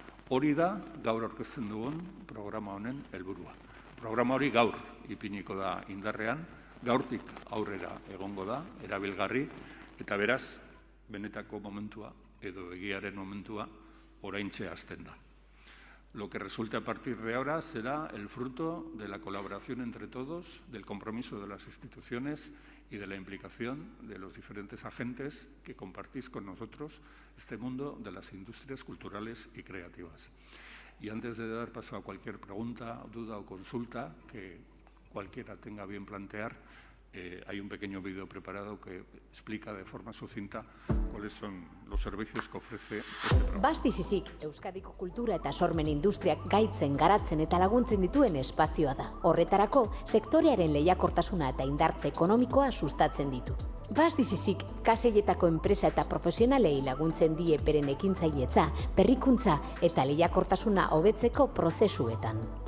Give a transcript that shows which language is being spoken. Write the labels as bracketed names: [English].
[Basque] Hori da gaur aurkezten dugun programa honen helburua. Programa hori gaur ipiniko da indarrean, gaurtik aurrera egongo da, erabilgarri, eta beraz, benetako momentua edo egiaren momentua oraintxe hasten da. [Spanish] Lo que resulte a partir de ahora será el fruto de la colaboración entre todos, del compromiso de las instituciones y de la implicación de los diferentes agentes que compartís con nosotros este mundo de las industrias culturales y creativas. Y antes de dar paso a cualquier pregunta, duda o consulta que cualquiera tenga bien plantear, hay un pequeño vídeo preparado que explica de forma sucinta cuáles son los servicios que ofrece este programa. [Basque] Basdisizik, Euskadiko kultura eta sormen industriak gaitzen, garatzen eta laguntzen dituen espazioa da. Horretarako, sektorearen lehiakortasuna eta indartze ekonomikoa sustatzen ditu. Basdisizik, kaseietako enpresa eta profesionalei laguntzen die beren ekintzailetza, berrikuntza eta lehiakortasuna hobetzeko prozesuetan.